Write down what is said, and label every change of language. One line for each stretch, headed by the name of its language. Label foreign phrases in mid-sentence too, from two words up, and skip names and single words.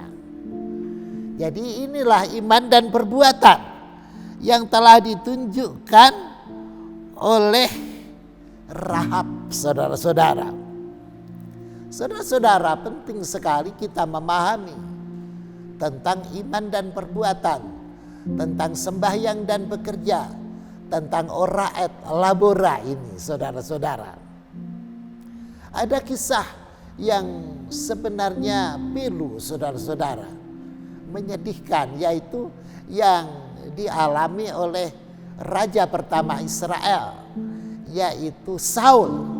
Indonesian: Jadi inilah iman dan perbuatan yang telah ditunjukkan oleh Rahab, saudara-saudara. Saudara-saudara, penting sekali kita memahami tentang iman dan perbuatan, tentang sembahyang dan bekerja, tentang
Latin: ora et labora
Indonesian: ini, saudara-saudara. Ada kisah yang sebenarnya pilu, saudara-saudara, menyedihkan, yaitu yang dialami oleh raja pertama Israel, yaitu Saul.